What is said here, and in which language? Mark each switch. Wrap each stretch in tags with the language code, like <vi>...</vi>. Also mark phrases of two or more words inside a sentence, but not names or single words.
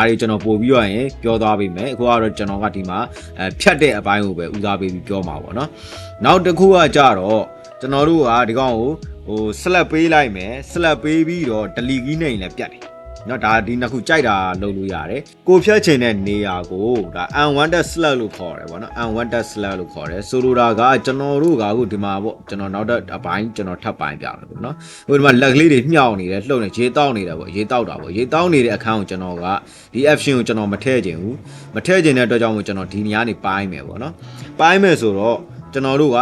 <my>တွေကျွန်တော်ပို့ပြီးတော့ရင်ပြောသွားပေးမယ်အခုကတော့ကျွန်တော်ကဒီမှာဖြတ်တဲ့အပိုင်းကိုပဲဦးစားပေးပြီးပြောမှာပေါ့နော်နောက်တစ်ခုကကြတော့ကျွန်တော်တို့ကဒီကောင်ကိုဟို slap ပေးလိုက်မယ် slap ပေးပြီးတော့</my> <en>delete key</en> <my>နဲ့လည်းပြတ်တယ်เนาะဒါဒီနှစ်ခုကြိုက်တာလုပ်လို့ရတယ်ကိုဖြတ်ချင်တဲ့ နေရာကိုဒါ</my> <en>unwanted slap</en> <my>လို့ခေါ်တယ်ဗောနော်</my> <en>unwanted slap</en> <my>လို့ခေါ်တယ်ဆိုလိုတာကကျွန်တော်တို့ကအခုဒီမှာဗောကျွန်တော်နောက်တဲ့အပိုင်းကျွန်တော်ထပ်ပိုင်းပြမယ်ဗောနော်ဟိုဒီမှာလက်ကလေးတွေမြှောက်နေတယ်လှုပ်နေရေတောက်နေတယ်ဗော ရေတောက်တာဗောရေတောက်နေတဲ့အခန်းကိုကျွန်တော်ကဒီ option ကိုကျွန်တော်မထည့်ချင်ဘူးမထည့်ချင်တဲ့အတွက်ကြောင့်မို့ကျွန်တော်ဒီနေရာနေပိုင်းမယ်ဗောနော်ပိုင်းမယ်ဆိုတော့ကျွန်တော်တို့က</my>